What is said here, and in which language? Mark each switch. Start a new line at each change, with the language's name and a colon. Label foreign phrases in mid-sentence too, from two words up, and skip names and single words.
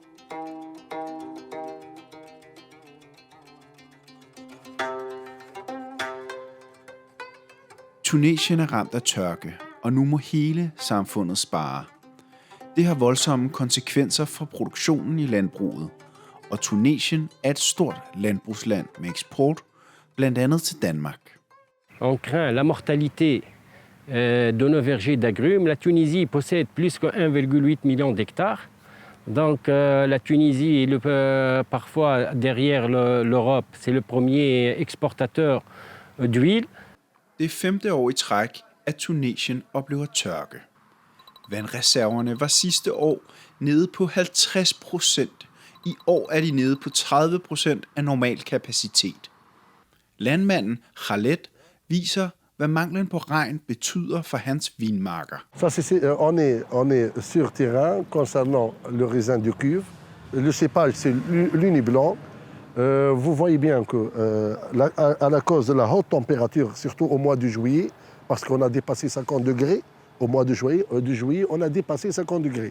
Danish: Tunesien er ramt af tørke, og nu må hele samfundet spare. Det har voldsomme konsekvenser for produktionen i landbruget, og Tunesien er et stort landbrugsland med eksport, blandt andet til Danmark.
French: On craint la mortalité de nos vergers d'agrumes. La Tunisie possède plus que 1,8 million d'hectares. Donc la Tunisie est parfois derrière l'Europe, c'est le premier exportateur d'huile.
Danish: Det er 5. år i træk, at Tunesien oplever tørke. Vandreserverne var sidste år nede på 50%. I år er de nede på 30% af normal kapacitet. Landmanden Khaled viser, hvad manglen på regn betyder for hans vinmarker.
French: On est sur terrain concernant le raisin de cuve. Le cépage, c'est l'uni blanc. Vous voyez bien que à la cause de la haute température, surtout au mois de juillet, parce qu'on a dépassé 50 degrés, au mois de juillet, on a dépassé 50 degrés.